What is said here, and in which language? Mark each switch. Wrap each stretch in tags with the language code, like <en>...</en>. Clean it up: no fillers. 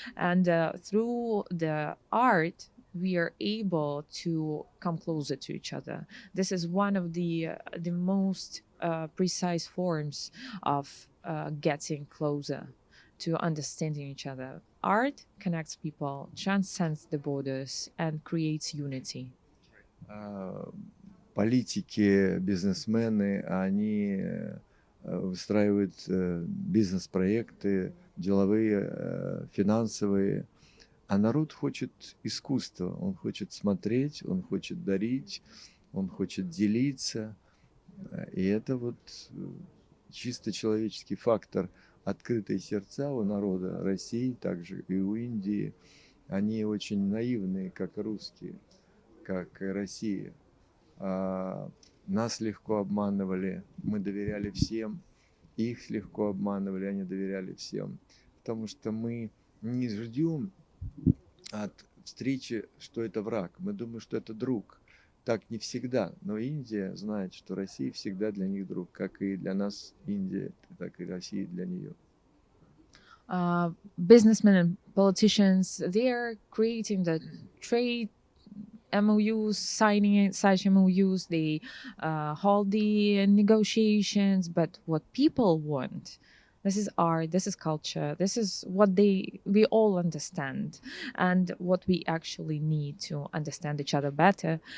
<en>And through the art, we are able to come closer to each other. This is one of the most precise forms of getting closer to understanding each other. Art connects people, transcends the borders, and creates unity.</en> <ru>Политики, бизнесмены, они выстраивают бизнес-проекты, деловые, финансовые, а народ хочет искусства, он хочет смотреть, он хочет дарить, он хочет делиться. И это вот чисто человеческий фактор. Открытые сердца у народа России, также и у Индии, они очень наивные, как и русские, как и Россия. Нас легко обманывали, мы доверяли всем, их легко обманывали, они доверяли всем. Потому что мы не ждем от встречи, что это враг, мы думаем, что это друг. Так не всегда, но Индия знает, что Россия всегда для них друг, как и для нас Индия, так и Россия для нее.</ru> <en>Businessmen and politicians, they are creating the trade MOUs, signing such MOUs, they hold the negotiations, but what people want, this is art, this is culture, this is what we all understand, and what we actually need to understand each other better.</en>